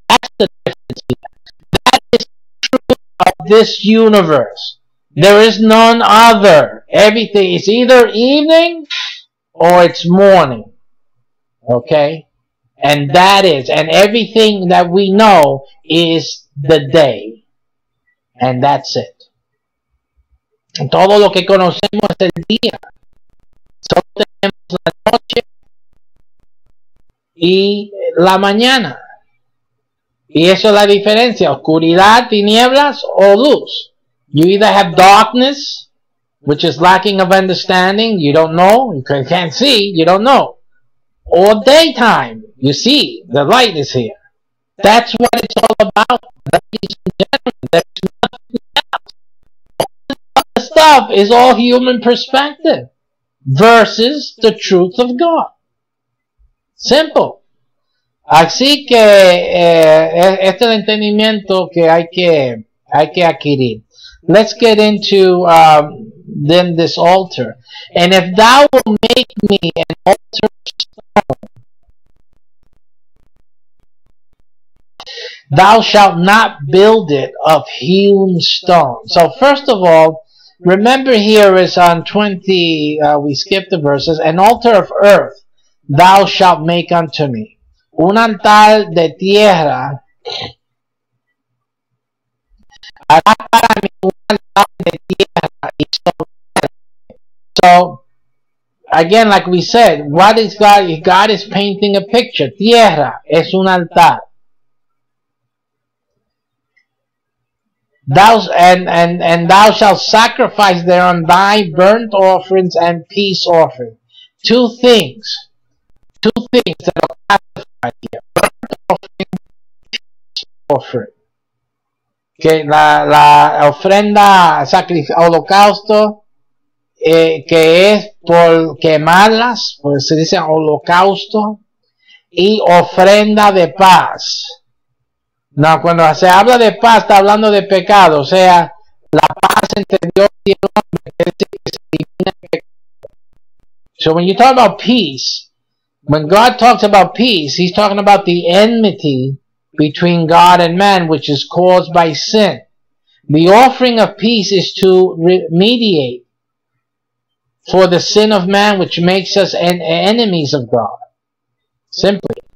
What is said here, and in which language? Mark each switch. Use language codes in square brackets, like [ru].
[en] That's the difference here. That is true of this universe. There is none other. Everything is either evening or it's morning. Okay? And that is, and everything that we know is the day. And that's it. [es] Todo lo que conocemos es el día. Solo tenemos la noche y la mañana. Y eso es la diferencia. Oscuridad, tinieblas o luz. [en] You either have darkness, which is lacking of understanding. You don't know. You can't see. You don't know. Or daytime. You see. The light is here. That's what it's all about. Ladies and gentlemen, there's nothing else. Stuff is all human perspective versus the truth of God. Simple. [es] Así que este es el entendimiento que hay que adquirir. [en] Let's get into then this altar. And if thou will make me an altar of stone, thou shalt not build it of hewn stone. So first of all, remember here is on 20, we skipped the verses, an altar of earth thou shalt make unto me. [es] Un altar de tierra hará para mí un altar de tierra y sobre. [en] So, again, like we said, what is God? God is painting a picture. [es] Tierra es un altar. [en] And thou shalt sacrifice thereon thy burnt offerings and peace offering. Two things that are classified here: burnt offering, peace offering. [es] Que la ofrenda holocausto, que es por quemarlas, pues se dice holocausto, y ofrenda de paz. No, cuando se habla de paz, está hablando de pecado, o sea, la paz entre Dios y el hombre, que se elimina el pecado. [en] So when you talk about peace, when God talks about peace, He's talking about the enmity between God and man, which is caused by sin. The offering of peace is to mediate for the sin of man, which makes us enemies of God. Simply.